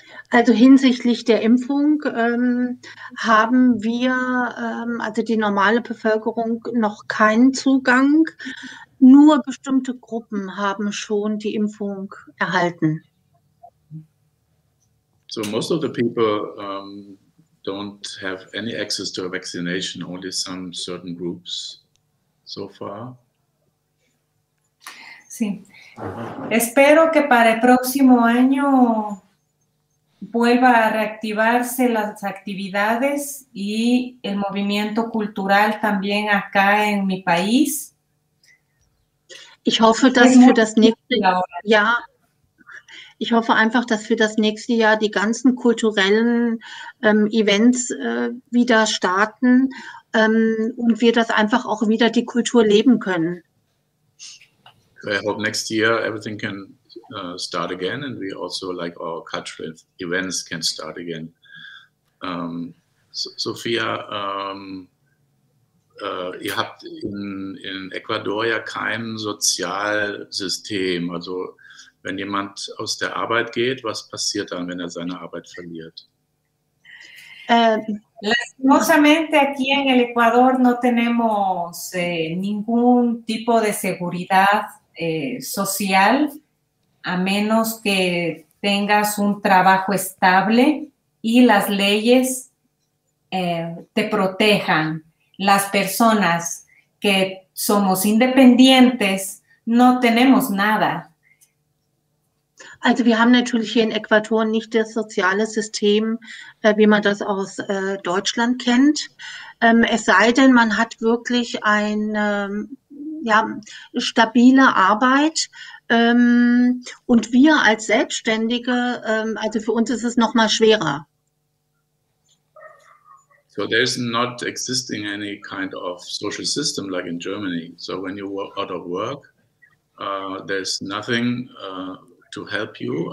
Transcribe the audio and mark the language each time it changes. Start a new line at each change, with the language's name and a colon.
German: Also hinsichtlich der Impfung haben wir, also die normale Bevölkerung, noch keinen Zugang. Nur bestimmte Gruppen haben schon die Impfung erhalten.
English: So most of the people don't have any access to a vaccination, only some certain groups so far.
Spanish: Sí. Espero que para el próximo año vuelva a reactivarse las actividades y el movimiento cultural también acá en mi país.
German: Ich hoffe, dass für das nächste Jahr, ich hoffe einfach, dass für das nächste Jahr die ganzen kulturellen Events wieder starten und wir das einfach auch wieder die Kultur leben können.
English: I hope next year everything can start again, and we also, like, our cultural events can start again.
German: Sophia, ihr habt in Ecuador ja kein Sozialsystem. Also wenn jemand aus der Arbeit geht, was passiert dann, wenn er seine Arbeit verliert?
Spanish: Lastimosamente aquí en el Ecuador no tenemos ningún tipo de seguridad social, a menos que tengas un trabajo estable y las leyes te protejan. Las personas que somos independientes no tenemos nada.
German: Also wir haben natürlich hier in Ecuador nicht das soziale System, wie man das aus Deutschland kennt. Es sei denn, man hat wirklich eine stabile Arbeit. Und wir als Selbstständige, also für uns ist es noch mal schwerer.
English: So there's not existing any kind of social system like in Germany. So when you work out of work, there's nothing to help you.